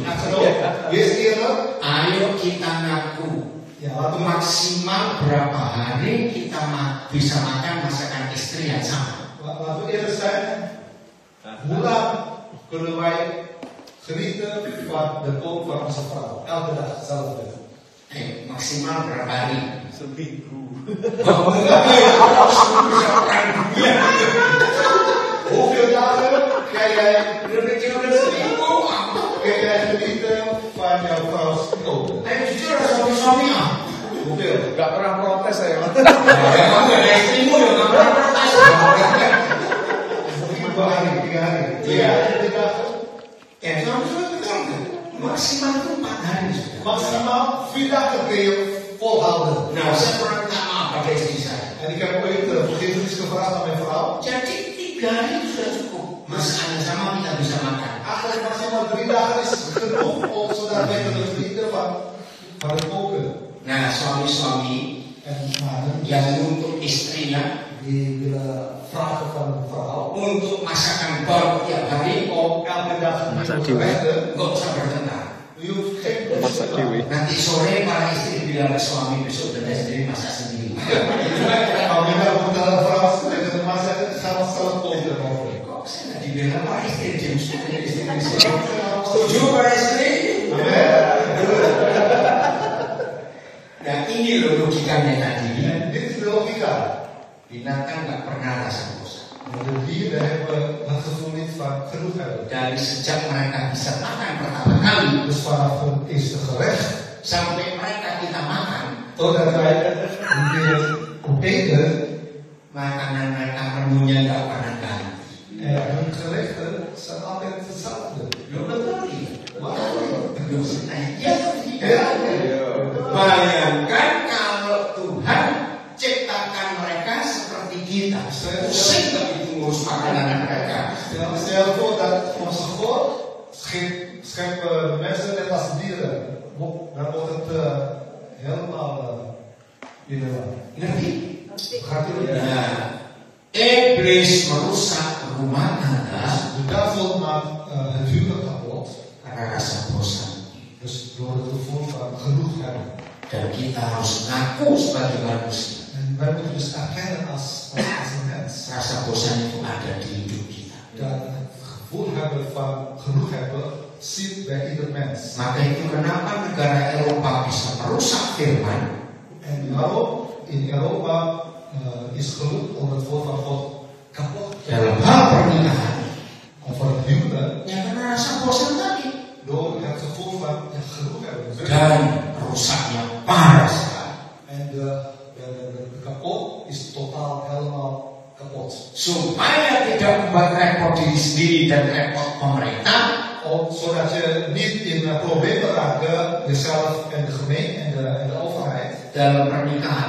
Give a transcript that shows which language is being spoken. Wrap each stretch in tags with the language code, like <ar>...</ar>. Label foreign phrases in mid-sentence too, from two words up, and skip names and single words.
<nl>Echtgenoot, wees eerlijk.</nl> <id>Ayo kita ngaku.</id> <nl>Ja, laten we</nl> <id>Maksimal berapa hari kita bisa makan masakan istri yang sama?</id> <nl>Laten we eerlijk zijn. Hoe lang kunnen wij genieten van de kook van onze vrouw? Elke dag, hetzelfde.</nl> <id>Maksimal berapa hari? Seminggu.</id> <nl>Hoeveel dagen kan jij</nl> <id>Seminggu.</id> <nl>genieten van jouw vrouw's koken?</nl> <id>Ayo jujur suami-suami ah.</id> <nl>Hoeveel?</nl> <id>Gak pernah protes saya. Kamu ada istrimu ya nggak pernah protes. 2 hari, 3 hari.</id> <nl>3 dagen.</nl> <id>Ya suami-suami betul. Maksimal itu 4 hari.</id> <nl>Maximaal 4 dagen kun je volhouden.</nl> <id>Nah, saya pernah minta maaf pada istri saya.</id> <nl>En ik heb ooit vergifnis gevraagd aan mijn vrouw.</nl> <id>Jadi 3 hari itu sudah cukup. Masakan sama kita bisa makan.</id> <nl>Eigenlijk maximaal 3 dagen is genoeg om zodat wij kunnen genieten van het koken.</nl> <id>Nah, suami-suami</id> <nl>En mannen</nl> <id>yang untuk istrinya</id> <nl>die willen vragen van een vrouw</nl> <id>untuk masakan baru tiap hari,</id> <nl>om elke dag</nl> <id>Masak</id> <nl>nieuwe die, gerechten.</nl> <id>nggak usah bertengkar.</id> <jv>masak dewe.</jv> <id>Nanti sore para istri bilang ke suami, besok udah istri masak sendiri.</id> <nl>Maar we hebben de vrouw tegen de man zeggen, ga maar zelf koken.</nl> <id>Kok saya nggak dibilang para istri, James? Setuju para istri? Nah ini loh logikanya tadi.</id> <nl>En dit is de logica.</nl> <id>Binatang nggak pernah rasa bosan.</id> <nl>De dieren hebben het gevoel niet van genoeg hebben.</nl> <id>Dari sejak mereka bisa makan pertama kali,</id> <nl>Dus vanaf hun eerste gerecht,</nl> <id>sampai mereka kita makan,</id> <nl>totdat wij weer eten,</nl> <id>makanan mereka menunya nggak pernah ganti.</id> <nl>en hun gerechten zijn altijd hetzelfde.</nl> <id>Lo betul ya?</id> <nl>Waarom?</nl> <id>Ya, bayangkan kalau Tuhan ciptakan mereka seperti kita. Pusing nggak itu ngurus makanan mereka.</id> <nl>Stel voor dat onze God schept de mensen net als dieren. Dan wordt het helemaal</nl> <id>Ngerti?</id> <nl>Gaat u</nl> <id>Nah, iblis merusak rumah tangga</id> <nl>De duivel maakt het huwelijk kapot.</nl> <id>karena rasa bosan.</id> <nl>Dus door het gevoel van genoeg hebben.</nl> <id>Dan kita harus ngaku sebagai manusia.</id> <nl>En wij moeten dus erkennen als een mens.</nl> <id>Rasa bosan itu ada di hidup kita.</id> <nl>Dat het gevoel hebben van genoeg hebben zit bij ieder mens.</nl> <id>Maka itu kenapa negara Eropa bisa merusak firman,</id> <nl>En daarom in Europa is gelukt om het woord van God kapot te</nl> <id>dalam hal pernikahan.</id> <nl>over het huwelijk.</nl> <id>Ya karena rasa bosan tadi.</id> <nl>Door het gevoel van genoeg hebben.</nl> <id>Dan rusaknya parah sekali.</id> <nl>En de kapot is totaal helemaal kapot.</nl> <id>Supaya tidak membuat repot diri sendiri dan repot pemerintah,</id> <nl>Zodat je niet in problemen raakt, jezelf en de gemeente en de overheid.</nl> <id>dalam pernikahan,</id>